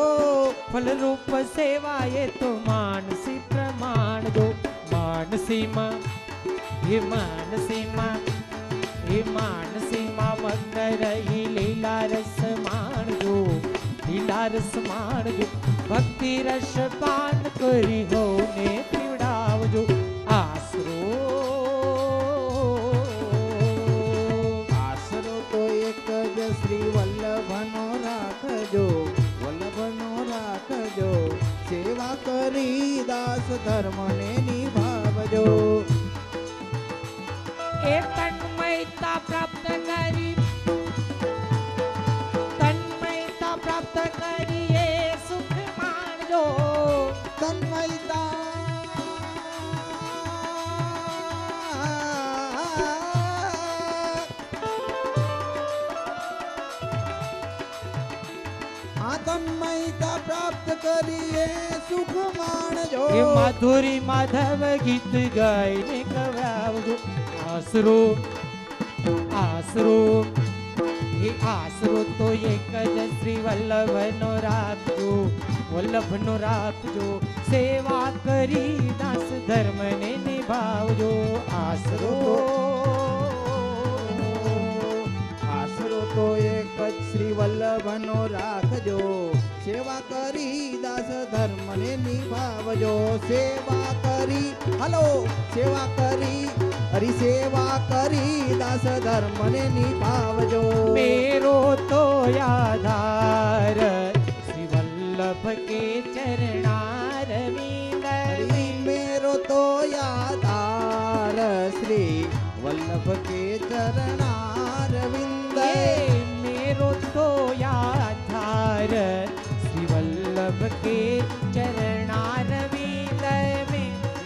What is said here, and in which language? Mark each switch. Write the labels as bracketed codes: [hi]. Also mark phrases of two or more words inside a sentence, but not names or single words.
[gu] ફળ રૂપ સેવા એ તો માનસી પ્રમાણ જો માનસી માં એ માનસી માં એ માનસી માં મગ્ન રહી લીલા રસ માન જો લીલા રસ માન જો ભક્તિ રસ પાન કરી હો ને પીવડાવજો આસરો તો એક જ શ્રી વલ્લભનો રાખજો વલ્લભનો રાખજો સેવા કરી દાસ ધર્મને નિભાવજો એક તન્મયતા પ્રાપ્ત કરી તન્મયતા પ્રાપ્ત કરી એ સુખ માનજો તન્મયતા તન્મયતા પ્રાપ્ત કરીએ સુખ માણજો એ માધુરી માધવ ગીત ગાયને ગવાવજો આસરો આસરો એ આસરો તો એક જ શ્રી વલ્લભનો રાખજો વલ્લભનો રાખજો સેવા કરી દાસ ધર્મને નિભાવજો આસરો આસરો તો એક જ શ્રી વલ્લભનો રાખજો સેવા કરી દાસ ધર્મને નિભાવજો સેવા કરી હલો સેવા કરી હરિ સેવા કરી દાસ ધર્મને નિભાવજો [hi] मेरो तो आधार श्री वल्लभ के चरणारविंद मेरो तो आधार श्री वल्लभ के चरणारविंद मेरो तो आधार श्री वल्लभ के चरणारविंद में